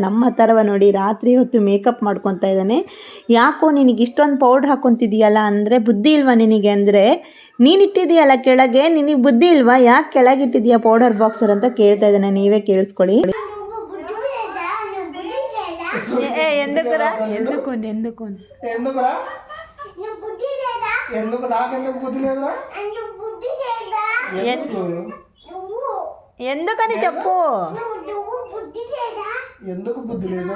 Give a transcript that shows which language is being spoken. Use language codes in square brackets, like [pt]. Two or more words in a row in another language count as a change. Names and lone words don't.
[kn] ನಮ್ಮ ಥರವ ನೋಡಿ ರಾತ್ರಿ ಹೊತ್ತು ಮೇಕಪ್ ಮಾಡ್ಕೊತಾ ಇದ್ದಾನೆ. ಯಾಕೋ ನಿನಗೆ ಇಷ್ಟೊಂದು ಪೌಡ್ರ್ ಹಾಕ್ಕೊತಿದೀಯಲ್ಲ ಅಂದರೆ, ಬುದ್ಧಿ ಇಲ್ವಾ ನಿನಗೆ ಅಂದರೆ, ನೀನಿಟ್ಟಿದೆಯಲ್ಲ ಕೆಳಗೆ, ನಿನಗೆ ಬುದ್ಧಿ ಇಲ್ವಾ, ಯಾಕೆ ಕೆಳಗಿಟ್ಟಿದೆಯಾ [en] powder boxer [kn] ಅಂತ ಕೇಳ್ತಾ ಇದ್ದಾನೆ. ನೀವೇ ಕೇಳಿಸ್ಕೊಳ್ಳಿ. [te] ఎందుకురా ఎందుకు ఎందుకురా నువ్వు బుద్ధి లేదా ఎందుకు నాకెందుకు బుద్ధి లేదురా నువ్వు బుద్ధి లేదా ఎందుకు నువ్వు ఎందుకని చెప్పు నువ్వు బుద్ధి లేదా ఎందుకు బుద్ధి లేదు